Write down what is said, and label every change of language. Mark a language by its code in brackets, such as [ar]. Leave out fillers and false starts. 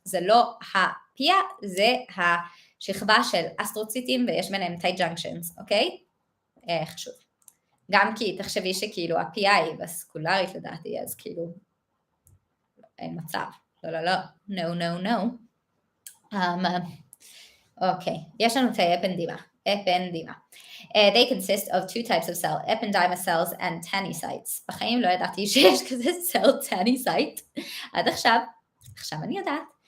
[he] זה לא הפיה, זה השכבה של אסטרוציטים, ויש ביניהם tight junctions, אוקיי? חשוב. גם כי תחשבי שכאילו הפיה היא בסקולרית לדעתי, אז כאילו, אין מצב. לא, no. אוקיי, יש לנו תאי אפנדימה. [en] They consist of 2 types of cell, ependyma cells and tanycytes. [he] בחיים לא ידעתי שיש כזה cell tanycyte. עד עכשיו אני יודעת.